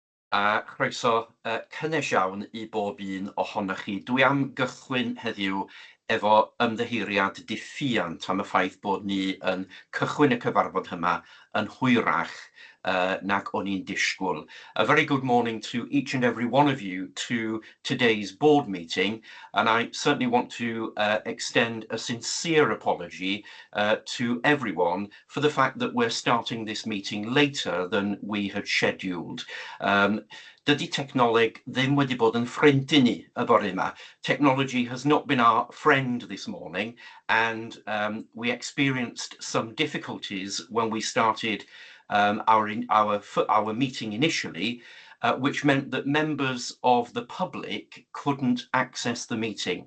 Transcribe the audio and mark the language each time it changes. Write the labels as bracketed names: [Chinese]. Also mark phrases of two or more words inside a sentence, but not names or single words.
[Welsh] A chroeso cynnes iawn I bob un ohonoch chi. Dwi am gychwyn heddiw efo ymddiheuriad diffiant am y ffaith bod ni yn cychwyn y cyfarfod yma yn hwyrach nag o'n i'n disgwyl. [English] A very good morning to each and every one of you to today's board meeting, and I certainly want to extend a sincere apology to everyone for the fact that we're starting this meeting later than we had scheduled. [Welsh] Dydy technoleg ddim wedi bod yn ffrind I ni y bore yma. [English] Technology has not been our friend this morning, and we experienced some difficulties when we started our meeting initially, which meant that members of the public couldn't access the meeting.